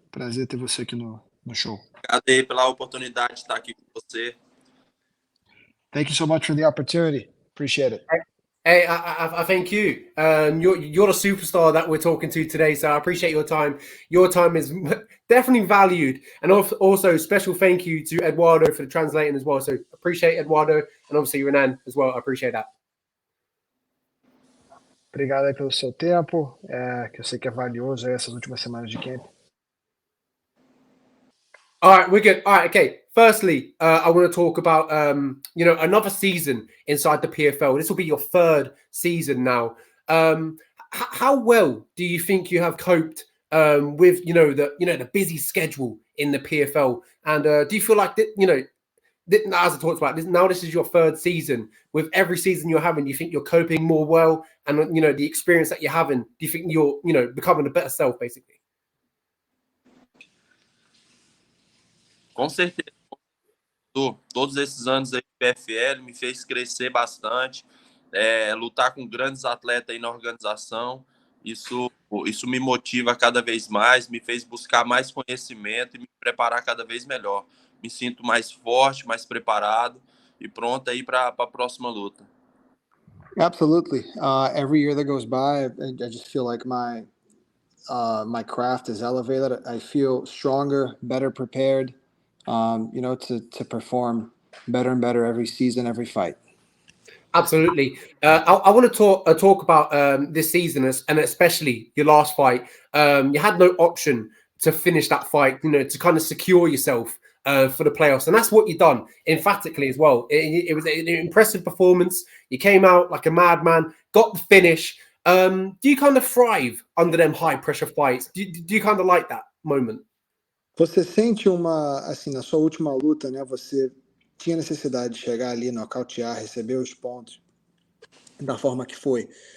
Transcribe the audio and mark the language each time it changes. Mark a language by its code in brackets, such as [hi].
[pt] Prazer ter você aqui no show. Obrigado aí pela oportunidade de estar aqui com você. [en] Thank you so much for the opportunity. Appreciate it. Hey, I thank you. You're the superstar that we're talking to today, so I appreciate your time. Your time is definitely valued, and also special thank you to Eduardo for the translating as well. So appreciate Eduardo, and obviously Renan as well. I appreciate that. [pt] Obrigado aí pelo seu tempo, que eu sei que é valioso essas últimas semanas de camp. [en] All right, we're good. All right, okay. Firstly, I want to talk about another season inside the PFL. This will be your third season now. How well do you think you have coped with the busy schedule in the PFL? And do you feel like as I talked about this, now this is your third season. With every season you're having, do you think you're coping more well? And the experience that you're having, do you think you're becoming a better self, basically? [pt] Com certeza, todos esses anos aí de PFL me fez crescer bastante, lutar com grandes atletas aí na organização, isso me motiva cada vez mais, me fez buscar mais conhecimento e me preparar cada vez melhor. Me sinto mais forte, mais preparado e pronto aí para a próxima luta. [en] Absolutely. Every year that goes by, I just feel like my craft is elevated. I feel stronger, better prepared. To perform better and better every season, every fight. Absolutely. I want to talk about this season and especially your last fight. You had no option to finish that fight, to kind of secure yourself for the playoffs. And that's what you've done emphatically as well. It was an impressive performance. You came out like a madman, got the finish. Do you kind of thrive under them high pressure fights? Do you kind of like that moment? [pt] Você sente na sua última luta, né? Você tinha necessidade de chegar ali, nocautear, receber os pontos da forma que foi.